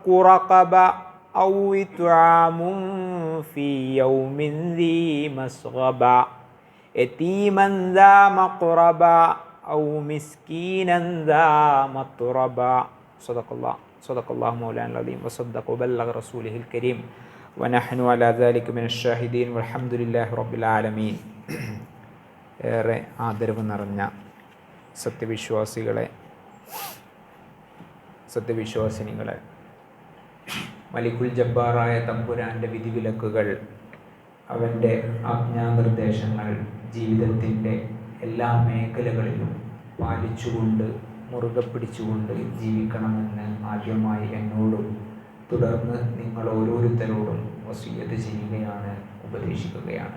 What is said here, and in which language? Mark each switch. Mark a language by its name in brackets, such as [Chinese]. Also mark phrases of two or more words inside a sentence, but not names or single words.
[Arabic] رقبة أو إطعام في يوم ذي مسغبة يتيما ذا مقربة أو مسكينا ذا متربة صدق الله مولانا العظيم وصدق وبلغ رسوله الكريم ونحن على ذلك من الشاهدين والحمد لله رب العالمين. [Malayalam] ഏറെ ആദരവ് നിറഞ്ഞ സത്യവിശ്വാസിനികളെ മലിക്കുൽ ജബ്ബാറായ തമ്പുരാൻ്റെ വിധിവിലക്കുകൾ അവൻ്റെ ആജ്ഞാനിർദ്ദേശങ്ങൾ ജീവിതത്തിൻ്റെ എല്ലാ മേഖലകളിലും പാലിച്ചുകൊണ്ട് മുറുകെ പിടിച്ചുകൊണ്ട് ജീവിക്കണമെന്ന് ആദ്യമായി എന്നോടും തുടർന്ന് നിങ്ങൾ ഓരോരുത്തരോടും വസിയ്യത്ത് ചെയ്യുകയാണ്, ഉപദേശിക്കുകയാണ്.